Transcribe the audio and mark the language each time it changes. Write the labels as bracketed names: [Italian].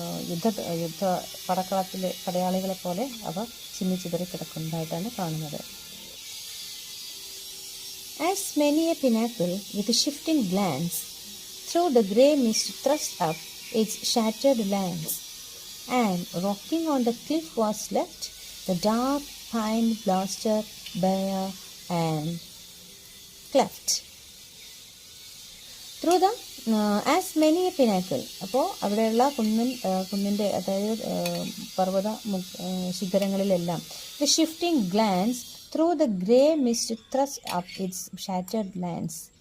[Malayalam] യുദ്ധ പടക്കളത്തിലെ പടയാളികളെ പോലെ അവ ചിന്നിച്ചിതറി കിടക്കുന്നതായിട്ടാണ് കാണുന്നത്. [English] As many a pinnacle with a shifting glance, through the grey mist thrust up its shattered lance, and rocking on the cliff was left the dark pine blasted bare and cleft. Through the as many a pinnacle. [Malayalam] അപ്പോൾ അവിടെയുള്ള കുന്നിൻ്റെ അതായത് പർവ്വത ശിഖരങ്ങളിലെല്ലാം [English] The shifting glance through the grey mist thrust up its shattered lance.